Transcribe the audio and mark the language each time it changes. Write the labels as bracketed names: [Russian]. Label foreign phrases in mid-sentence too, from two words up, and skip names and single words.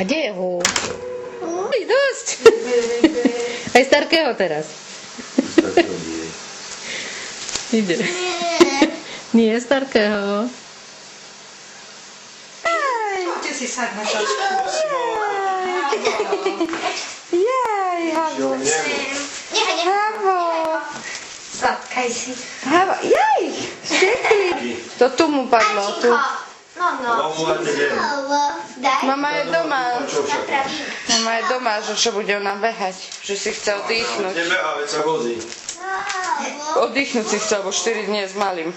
[Slovak] A kde je hú? Dosť. Aj starkého teraz. Ide. Nie, starkého. Poďte si sadnúť. Jaj, Havo. Havo. Zatkaj si. Havo, jaj, štekli. To tu mu padlo. Tu. Mama je doma. Mama je doma, že čo bude ona behať. Že si chce oddychnúť. Nebehá, veď sa vozí. Oddychnúť si chce, lebo 4 dní s malým.